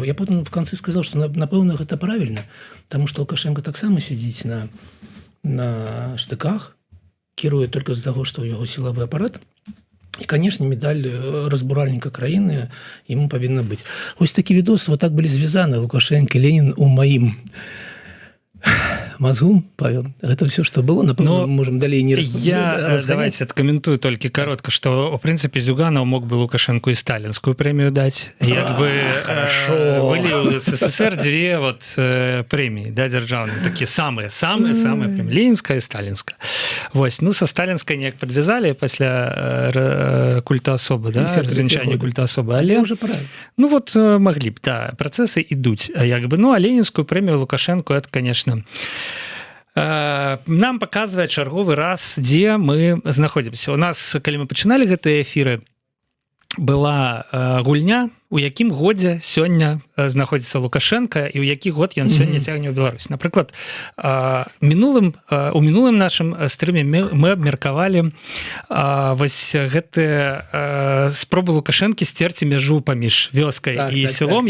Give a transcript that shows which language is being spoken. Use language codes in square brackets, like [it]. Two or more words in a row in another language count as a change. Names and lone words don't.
[be] Я потым в канцы сказаў, што напэўна гэта правільна, таму што Лукашенко таксама сядзіць на штыках, кіруе толькі з-за таго, што ў яго сілавы апарат. І, канешне, медаль разбуральніка краіны яму павінна быць. Вось такі відос, вот так былі звязаны Лукашенко і Ленін у маім мозгу, Павел. [ru] Это все, что было, напэўна, можем далей не разгонять. Давайте откомментую только коротко, что, в принципе, Зюганов мог бы Лукашенко и сталинскую премию дать. Хорошо. Были у СССР две вот премии, да, державные, такие самые премии. Ленинская и сталинская. Вось. Ну, со сталинской неяк подвязали после культа особы, да, развенчания культа особы. Але уже пора. Ну, вот могли бы, да, процессы идут. Ну, а ленинскую премию Лукашенко, это, конечно... [be] Нам паказвае чарговы раз, дзе мы знаходзімся. У нас, калі мы пачыналі гэтыя эфіры, была гульня, у якім годзе сёння знаходзіцца Лукашенко і ў які год ён сёння цягне ў Беларусь. Напрыклад, у мінулым нашым стрыме мы абмеркавалі вось гэтыя спробы Лукашэнкі сцерці мяжу паміж вёскай і селом.